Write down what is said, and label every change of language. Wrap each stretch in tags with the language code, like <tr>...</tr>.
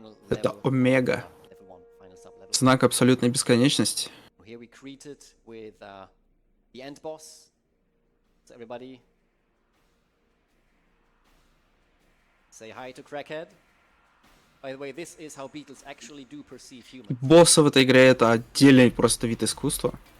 <ru>Это Омега. Знак абсолютной бесконечности.</ru> <en>Here we greeted with the end boss. So everybody say hi to Crackhead. By the way, this is how beetles actually do perceive humans.</en> <ru>Боссы в этой игре это отдельный просто вид искусства.</ru>